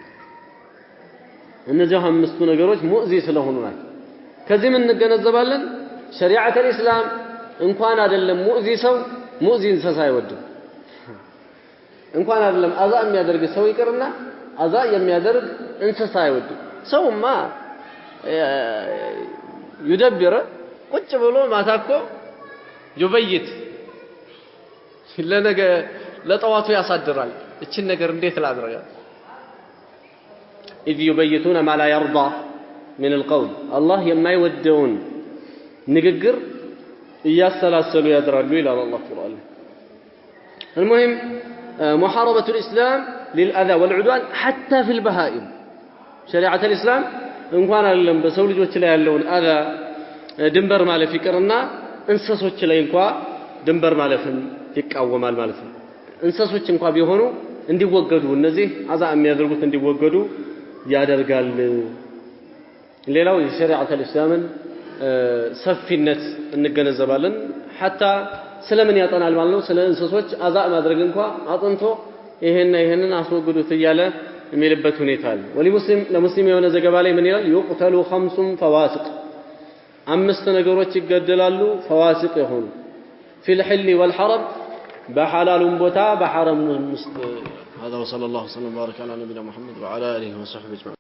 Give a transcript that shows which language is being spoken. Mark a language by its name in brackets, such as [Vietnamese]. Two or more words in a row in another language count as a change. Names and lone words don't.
[Amharic] እነዚህ አምስቱ ነገሮች ሙእዚ ስለሆኑ ናቸው ከዚህ ምን እንገነዘባለን ሸሪዓተ الاسلام እንኳን አይደለም ሙእዚ ሰው ሙእዚ እንስሳ አይወድም እንኳን አይደለም አዛ የሚያደርግ ሰው ይቅርና አዛ የሚያደርግ እንስሳ አይወድም ሰውማ ይደብረ ቁጭ ብሎ ማታኮ ይበይት ለነገ ለጠዋቱ ያሳድራል እቺን ነገር እንዴት ላድርጋት [Arabic] اذ يبيتون ما لا يرضى من القول الله [Amharic] የማይወደውን ንግግር እያሰላሰሉ ያድራሉ ይላል አላህ ቁርአን [Arabic] المهم محاربة الإسلام للأذى والعدوان حتى في البهائم شريعة الإسلام [Amharic] እንኳን አይደለም በሰው ልጆች ላይ ያለውን አዛ ድንበር ማለፍ ይቀርና እንስሶች ላይ እንኳን ድንበር ማለፍን ይቃወማል ማለት ነው እንስሶች እንኳን ቢሆኑ እንዲወገዱ እነዚህ አዛ የሚያደርጉት እንዲወገዱ ያደርጋል ሌላው የሸሪዓተ الإسلامን ሰፊነት እንገነዘባለን حتى ስለምን ያጠናል ማለት ነው ስለ እንስሶች አዛ ማድረግ እንኳን አጥንቶ ይሄንን አስወግዱት እያለ የሚልበት ሁኔታ አለ ወለሙስሊም ለሙስሊም የሆነ ዘገባ ላይ ምን ይላል ይقتሉ 5 فواسق አምስት ነገሮች ይገደላሉ فواسق ይሆኑ [Arabic] في الحل والحرم بحلال بوتا بحرم مست هذا وصلى الله وسلم وبارك على نبينا محمد وعلى اله وصحبه اجمعين